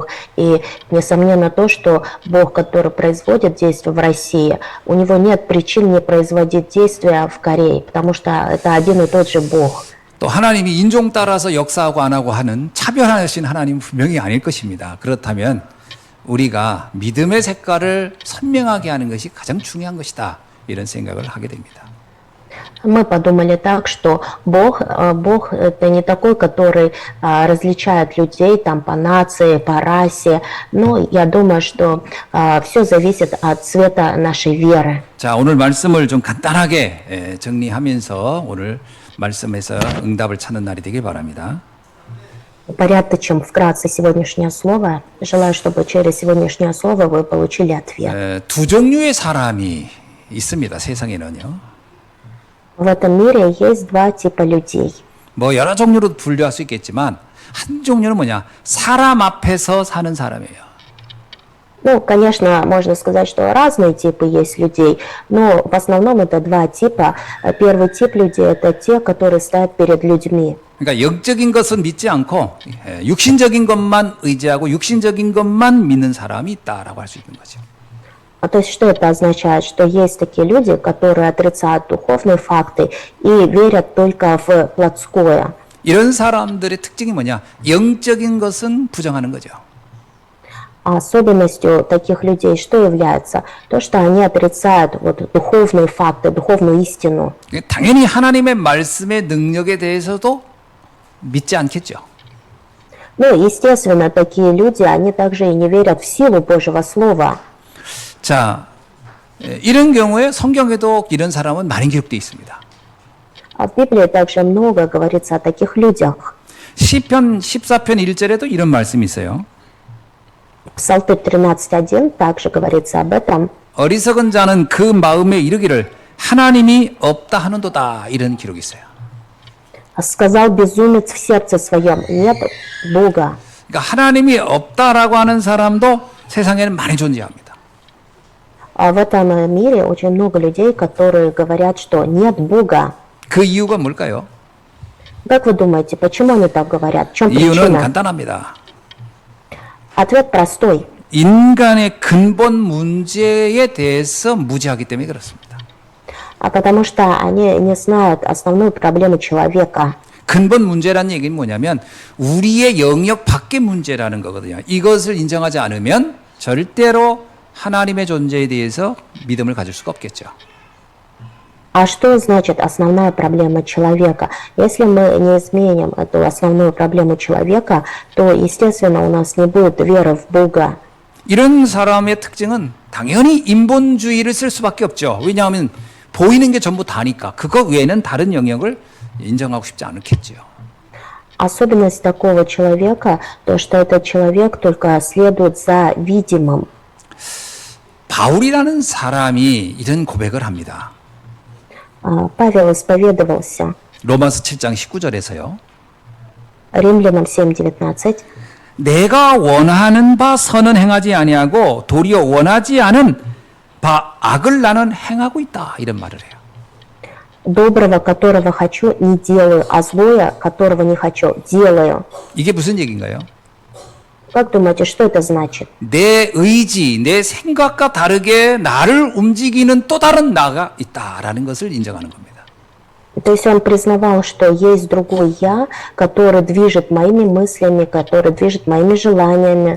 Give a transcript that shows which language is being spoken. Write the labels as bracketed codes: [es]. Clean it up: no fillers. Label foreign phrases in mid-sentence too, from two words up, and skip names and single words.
[ru] И несомненно то, что Бог, который производит действия в России, у него нет причин не производить действия в Корее, потому что это один и тот же Бог. [ko] 또 하나님이 인종 따라서 역사하고 안 하고 하는 차별하신 하나님은 분명히 아닐 것입니다. 그렇다면 우리가 믿음의 색깔을 선명하게 하는 것이 가장 중요한 것이다. 이런 생각을 하게 됩니다. [ru] Мы подумали так, что Бог это не такой, который различает людей там по нации, по расе. Но я думаю, что все зависит от цвета нашей веры. [ko] 자, 오늘 말씀을 좀 간단하게 정리하면서 오늘 말씀에서 응답을 찾는 날이 되길 바랍니다. [ru] Упорядочим вкратце сегодняшнее слово. Желаю, чтобы через сегодняшнее слово вы получили ответ. [ko] 두 종류의 사람이 있습니다. 세상에는요. [ru] В этом мире есть два типа людей. [ko] 뭐 여러 종류로 분류할 수 있겠지만 한 종류는 뭐냐? 사람 앞에서 사는 사람이에요. [ru] Ну, конечно, можно сказать, что разные типы есть людей, но в основном это два типа. Первый тип людей – это те, которые стоят перед людьми. [ko] 그러니까 영적인 것은 믿지 않고 육신적인 것만 의지하고 육신적인 것만 믿는 사람이 있다라고 할 수 있는 거죠. [ru] То есть что это означает? Что есть такие люди, которые отрицают духовные факты и верят только в плотское. [ko] 이런 사람들의 특징이 뭐냐? 영적인 것은 부정하는 거죠. [ru] Особенностью таких людей что является? То, что они отрицают вот духовные факты, духовную истину. [ko] 당연히 하나님의 말씀의 능력에 대해서도 믿지 않겠죠. [ru] Ну, естественно, такие люди, они также и не верят в силу Божьего Слова. [ko] 자, 이런 경우에 성경에도 이런 사람은 많이 기록되어 있습니다. [ru] А в Библии также много говорится о таких людях. [ko] 시편 14편 1절에도 이런 말씀이 있어요. [ru] Псалтырь 13.1 также говорится об этом. [ko] 어리석은 자는 그 마음에 이르기를 하나님이 없다 하는도다 이런 기록이 있어요. [ru] Сказал безумец в сердце своем, нет Бога. [ko] 그러니까 하나님이 없다라고 하는 사람도 세상에는 많이 존재합니다. [ru] А в этом мире очень много людей, которые говорят, что нет Бога. [ko] 그 이유가 뭘까요? [ru] Как вы думаете, почему они так говорят? В чем [ko] 이유는 [ru] причина? [ko] 간단합니다. [ru] Ответ простой. [ko] 인간의 근본 문제에 대해서 무지하기 때문에 그렇습니다. [ru] А потому что они не знают основную проблему человека. [ko] 근본 문제라는 얘기는 뭐냐면 우리의 영역 밖의 문제라는 거거든요. 이것을 인정하지 않으면 절대로 하나님의 존재에 대해서 믿음을 가질 수가 없겠죠. [ru] А что значит основная проблема человека? Если мы не изменим эту основную проблему человека, то, естественно, у нас не будет веры в Бога. [ko] 이런 사람의 특징은 당연히 인본주의를 쓸 수밖에 없죠. 왜냐하면 보이는 게 전부 다니까 그거 외에는 다른 영역을 인정하고 싶지 않겠죠. [ru] Особенность такого человека, то, что этот человек только следует за видимым. [ko] 바울이라는 사람이 이런 고백을 합니다. [ru] Павел исповедовался [ko] 로마서 7장 19절에서요. [ru] Римлянам 7:19. [ko] 내가 원하는 바 선은 행하지 아니하고 도리어 원하지 않은 바 악을 나는 행하고 있다. 이런 말을 해요. [ru] Доброго, которого хочу, не делаю, а злое, которого не хочу, делаю. [ko] 이게 무슨 얘기인가요? [ru] Как думаете, что это значит? [ko] 내 의지, 내 생각과 다르게 나를 움직이는 또 다른 나가 있다라는 것을 인정하는 겁니다. [ru] То есть он признавал, что есть другой я, который движет моими мыслями, который движет моими желаниями.